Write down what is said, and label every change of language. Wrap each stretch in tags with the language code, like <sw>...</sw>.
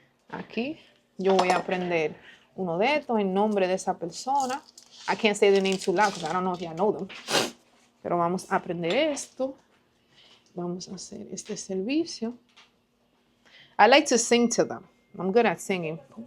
<es>Aquí yo voy a prender uno de estos en nombre de esa persona.</es> <en>I can't say the name too loud because I don't know if you know them.</en> <es>Pero vamos a aprender esto. Vamos a hacer este servicio.</es> <en>I like to sing to them. I'm good at singing.</en>